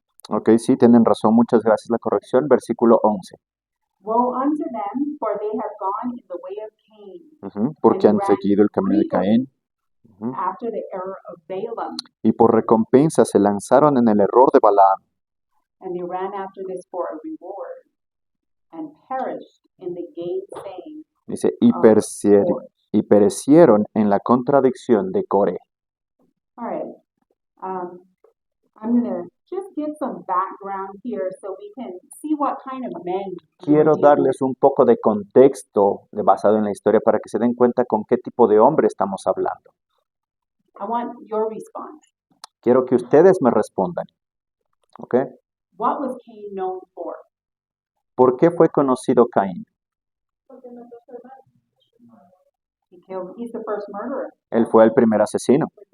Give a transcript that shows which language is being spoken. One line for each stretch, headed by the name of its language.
Spanish: Ok, sí, tienen razón, muchas gracias la corrección, versículo 11.
English: Woe unto them, for they have gone in the way of Cain,
Spanish: Ujú, porque han seguido el camino de Caín. Ujú.
English: after the error of Balaam,
Spanish: Y por recompensa se lanzaron en el error de Balaam.
English: and they ran after this for a reward, and perished in the gainsaying
Spanish: Dice,
English: of Korah.
Spanish: y perecieron en la contradicción de Coré.
English: All right. I'm going to just give some background here so we can see what kind of men we were
Spanish: Quiero
English: dealing
Spanish: darles un poco de contexto basado en la historia para que se den cuenta con qué tipo de hombre estamos hablando.
English: with. I want your response.
Spanish: Quiero que ustedes me respondan. ¿Ok?
English: What was Cain known for?
Spanish: ¿Por qué fue conocido Caín?
English: He's the first murderer.
Spanish: Él fue el primer asesino.